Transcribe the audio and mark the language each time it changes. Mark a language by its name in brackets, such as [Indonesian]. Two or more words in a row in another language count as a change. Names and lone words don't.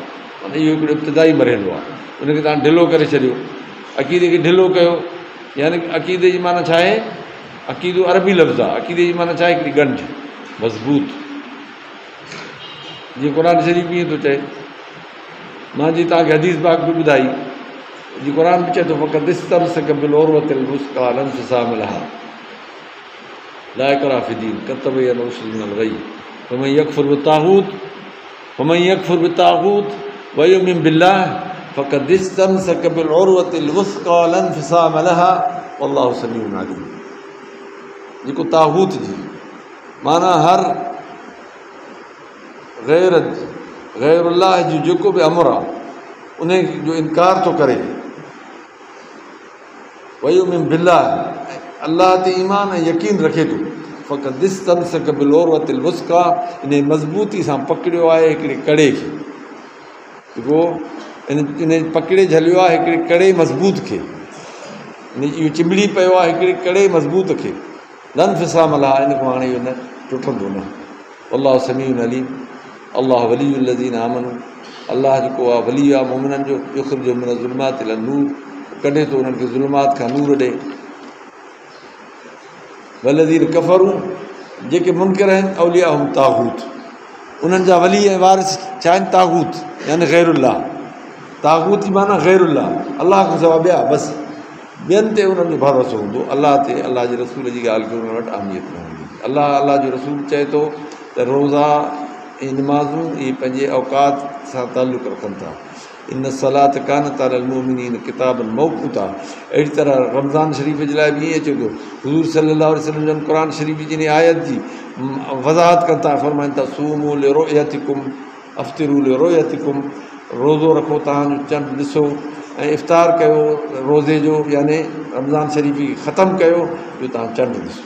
[Sindhi] माना इहो हिकिड़ो इब्तिदाई मरहलो आहे, उनखे तव्हां ढिलो करे छॾियो, अक़ीदे खे ढिलो कयो। यानी अक़ीदे जी माना छा आहे? अक़ीदो अरबी लफ़्ज़ आहे, अक़ीदे जी माना छा आहे? हिकिड़ी गंढ मज़बूत, जीअं क़ुर शरीफ़ ईअं थो चए। मां जीअं तव्हांखे हदीस पाक बि ॿुधाई, जीअं क़ुर बि चए थो [Arabic] فقد استمسك بالعروة الوثقى لا انفصام لها لا إكراه في الدين قد تبين الرشد من الغي فمن يكفر بالطاغوت ويؤمن بالله فقد استمسك بالعروة الوثقى لا انفصام لها والله سميع عليم. [Sindhi] जेको ताग़ूत जी माना हर ग़ैरुल्लाह जो जेको बि अमर आहे उन जो इनकार थो करे, [Arabic] ويؤمن بالله [Sindhi] अल्लाह ते ईमान ऐं यकीन रखे थो, [Arabic] فقد استمسك بالعروة الوثقى [Sindhi] इन मज़बूती सां पकड़ियो आहे हिकिड़े कड़े खे, जेको इन पकड़े झलियो आहे हिकिड़े कड़े मज़बूत खे, इहो चिंबड़ी पियो आहे हिकिड़े कड़े मज़बूत खे, [Arabic] لا انفصام لها, [Sindhi] इन खां हाणे इहो न टुटंदो न। [Arabic] الله سميع عليم الله ولي الذين آمنوا, [Sindhi] अल्लाह जेको आहे वली आहे मोमिननि जो, [Arabic] يخرجهم من الظلمات إلى النور, [Sindhi] कढे थो उन्हनि खे ज़ुल्मात खां नूर ॾे। [Arabic] والذين كفروا, [Sindhi] जेके मुनकिर आहिनि [Arabic] أولياؤهم الطاغوت, [Sindhi] उन्हनि जा वली ऐं वारिस छा आहिनि? ताग़ूत यानी ग़ैरुल्लाह। ताग़ूत जी माना ग़ैरुल्लाह, अलाह खां सवाइ ॿिया, बसि ॿियनि ते उन्हनि जो भरोसो हूंदो, अलाह ते, अलाह जे रसूल जी ॻाल्हि खे उन्हनि वटि अहमियत न हूंदी। अलाह जो रसूल चए थो त रोज़ा ऐं नमाज़ूं इहे पंहिंजे औकात सां तालुक़ रखनि था। [Arabic] إن الصلاة كانت على المؤمنين كتابا موقوتا. [Sindhi] अहिड़ी तरह रमज़ान शरीफ़ जे लाइ बि ईअं अचे थो, हुज़ूर [Arabic] صلى الله عليه وسلم [Sindhi] जन क़ुर शरीफ़ जी आयत जी वज़ाहत कनि था, फरमाइनि था [Arabic] صوموا لرؤيتكم أفطروا لرؤيتكم, [Sindhi] रोज़ो रखो तव्हांजो चंड ॾिसो ऐं इफ़्तार कयो रोज़े जो, यानी रमज़ान शरीफ़ खे ख़तमु कयो जो तव्हां चंड ॾिसो।